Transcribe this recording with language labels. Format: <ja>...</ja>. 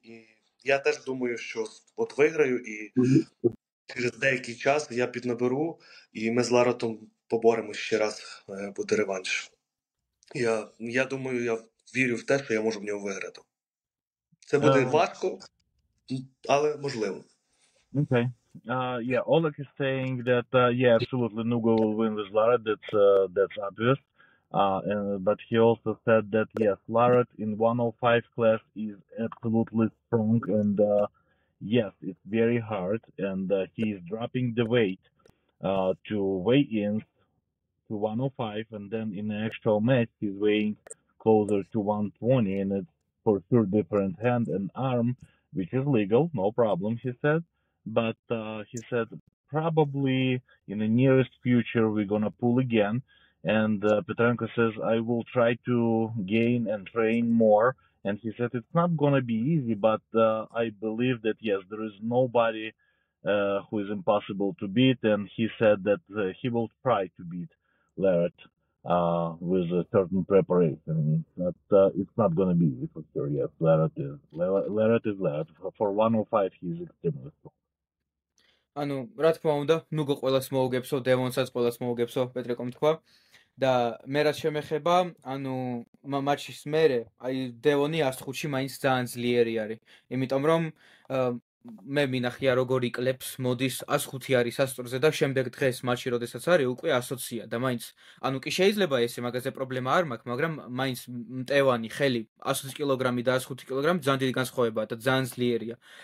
<uk>І я теж думаю, що от виграю, і через деякий час я піднаберу, і ми з Ларатом поборемось ще раз, буде реванш. Я думаю, я вірю в те, що я можу в нього виграти. Це буде важко, але можливо.</uk> <en>Okay. Oleg is saying that, absolutely, Nugo will win with Larat. That's obvious. But he also said that, yes, Larat in 105 class is absolutely strong, and yes, it's very hard, and he is dropping the weight to weigh-ins to 105, and then in the actual match he's weighing closer to 120, and it's for sure different hand and arm, which is legal, no problem, he said. But he said probably in the nearest future we're gonna pull again. And Petrenko says, I will try to gain and train more. And he said it's not gonna be easy, but I believe that, yes, there is nobody who is impossible to beat. And he said that he will try to beat Larat with a certain preparation. But it's not gonna be easy for sure. Yes, Larat is Larat. For 105, he's extremely strong.</en> <ka>ანუ რა თქმა უნდა, ნუგო ყველას მოუგებსო, დევონსაც ყველას მოუგებსო, პეტრეკომ თქვა. და მე რაც შემეხება, ანუ მატჩის მერე, აი დევონი 105-ში მაინც ძალიან ძლიერი არის. იმიტომ რომ მე მინახია როგორ იკლებს, მოდის 105 არის სასწორზე და შემდეგ დღეს მატჩი როდესაც არის, უკვე 120-ია და მაინც ანუ კი შეიძლება ესე მაგაზე პრობლემა არ მაქვს, მაგრამ მაინც მტევანი ხელი 120 კილოგრამი და 105 კილოგრამი ძალიან დიდი განსხვავებაა და ძალიან ძლიერია.</ka>